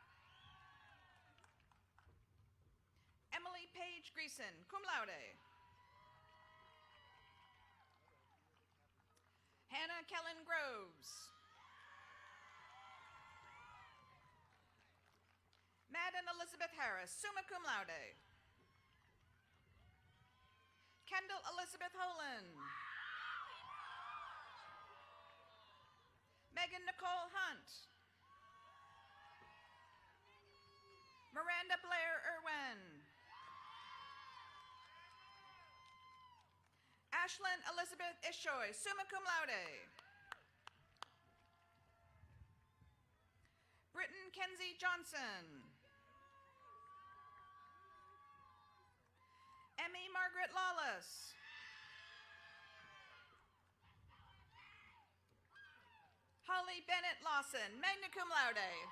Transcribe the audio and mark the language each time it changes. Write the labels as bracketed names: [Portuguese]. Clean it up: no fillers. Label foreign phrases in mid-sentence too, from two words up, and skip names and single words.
[English] Emily Page Greason, [Latin] cum laude. [English] Hannah Kellen Groves. Madden Elizabeth Harris, [Latin] summa cum laude. [English] Kendall Elizabeth Holan. Megan Nicole Hunt. Miranda Blair Irwin. Ashlyn Elizabeth Ishoy, [Latin] summa cum laude. [English] Britton Kenzie Johnson. Emmy Margaret Lawless. Holly Bennett Lawson, [Latin] magna cum laude.